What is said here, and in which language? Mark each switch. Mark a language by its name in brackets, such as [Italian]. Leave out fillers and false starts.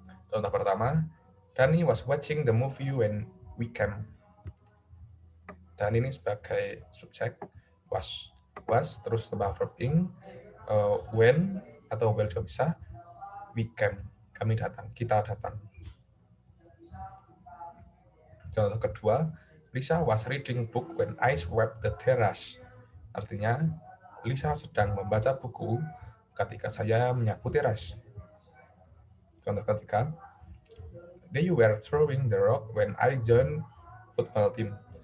[Indonesian] Contoh pertama, [English] Danny was watching the movie when we came. [Indonesian] Dan ini sebagai subjek was terus tambah [English] verb ing, [Indonesian] when atau where juga bisa, [English] we came, [Indonesian] kami datang, kita datang. Contoh kedua, [English] Lisa was reading book when I swept the terrace. [Indonesian] Artinya, Lisa sedang membaca buku ketika saya menyapu teras. Contoh ketiga, [English] they were throwing the rock when I joined football team.